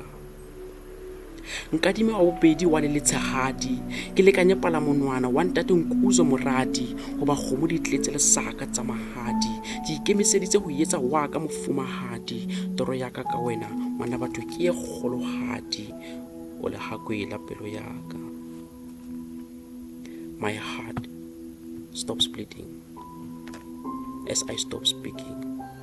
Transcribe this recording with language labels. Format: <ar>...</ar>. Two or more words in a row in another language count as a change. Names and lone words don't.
<st>Nkadime wa bobedi wa le letshehadi, ke lekanye palamonwana wa ntate Nkuzo moradi, ho ba kgomo di tletse lesaka tsa mahadi, ke ikemiseditse ho etsa wa ka mofumahadi, toro ya ka ka wena ngwana batho ke e kgolohadi, o le hakwela pelo ya ka.</st> <en>My heart stops bleeding as I stop speaking.</en>